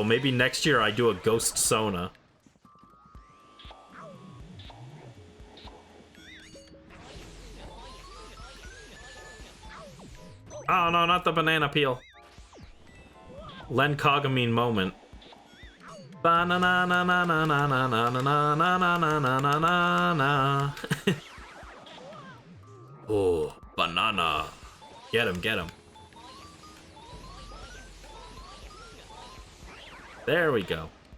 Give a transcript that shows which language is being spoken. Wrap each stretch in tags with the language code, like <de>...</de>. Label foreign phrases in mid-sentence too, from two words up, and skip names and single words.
<en>Maybe next year I do a Ghost Sona. Oh no, not the banana peel. Len Kagami moment. Ba-na-na-na-na-na-na-na-na-na-na-na-na-na. Oh, banana. Get him, get him. There we go.</en>